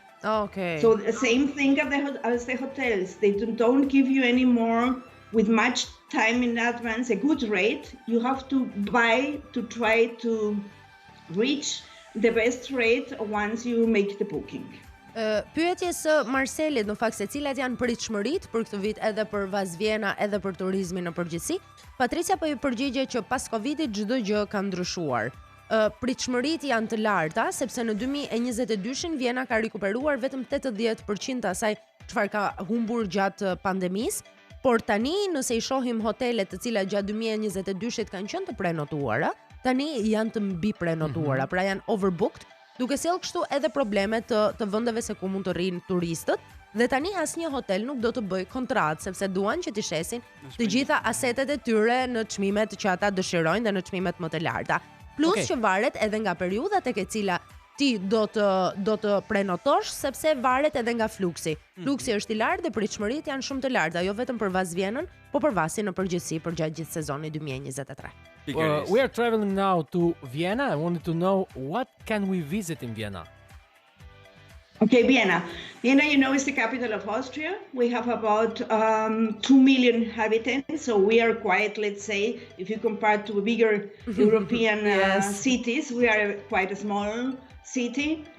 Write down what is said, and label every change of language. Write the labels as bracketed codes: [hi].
[en] Okay. So the same thing as the hotels. They don't give you any more with much time in advance a good rate. You have to buy to try to reach the best rate once you make the booking. [sq] Pyetje së Marcelit, në fakt se cilat janë pritshmëritë për këtë vit edhe për Vas Vjena edhe për turizmin në përgjithësi. Patricia po i përgjigje që pas Covidit çdo gjë ka ndryshuar. Pritshmëritë janë të larta sepse në 2022 Vjena ka rikuperuar vetëm 80% asaj çfarë ka humbur gjatë pandemisë, por tani nëse i shohim hotelet të cilat gjatë 2022-shit kanë qenë të prenotuara, tani janë të mbi prenotuara, pra janë overbooked, duke sjellë kështu edhe probleme të vendeve se ku mund të rrinë turistët. Dhe tani asnjë hotel nuk do të bëj kontratë sepse duan që të shesin të gjitha asetet e tyre në çmimet që ata dëshirojnë dhe në çmimet më të larta. Plus që varet edhe nga periudha tek e cila ti do të prenotosh sepse varet edhe nga fluksi. Fluksi është i lartë dhe pritshmëritë janë shumë të larta, jo vetëm për Vas Vjenën, po për Vasin në përgjithësi për gjatë gjithë sezonit 2023. [en] We are traveling now to Vienna. I wanted to know what can we visit in Vienna? Okay, Vienna. Vienna, you know, is the capital of Austria. We have about 2 million inhabitants, so we are quite, let's say, if you compare to bigger European cities, we are quite a small city.